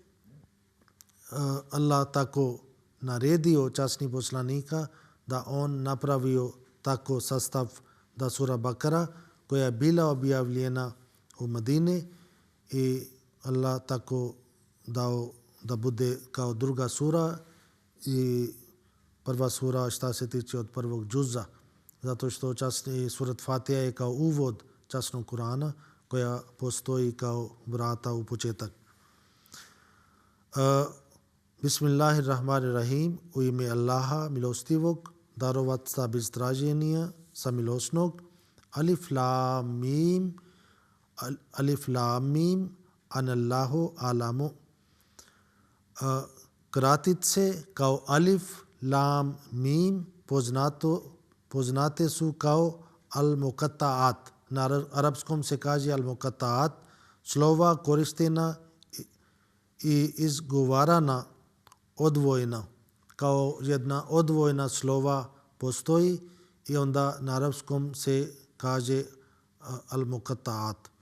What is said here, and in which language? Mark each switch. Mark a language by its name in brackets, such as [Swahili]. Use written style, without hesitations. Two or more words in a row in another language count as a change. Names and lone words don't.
[Bosnian] Allah tako naredio časni poslanika da on napravio tako sastav da sura Bakara koja je bila objavljena u Medini i Allah tako dao da bude kao druga sura i prva sura šta se tiče od prvog džuza, zato što časni surat Fatiha je kao uvod časnog Kurana koja postoji kao vrata u početak. Bismillahirrahmanirrahim, u ime Allaha milostivog, darovatca bez traženja, samilosnog. [Arabic] ألف لام ميم، أنا الله أعلم. [Bosnian] Kratice kao alif, lam, mim poznate su kao al-muqatta'at. Na arapskom se kaže al-muqatta'at, slova koristena i izgovarana odvojena, kao jedna odvojena slova postoji i onda na arapskom se kaže al-muqatta'at.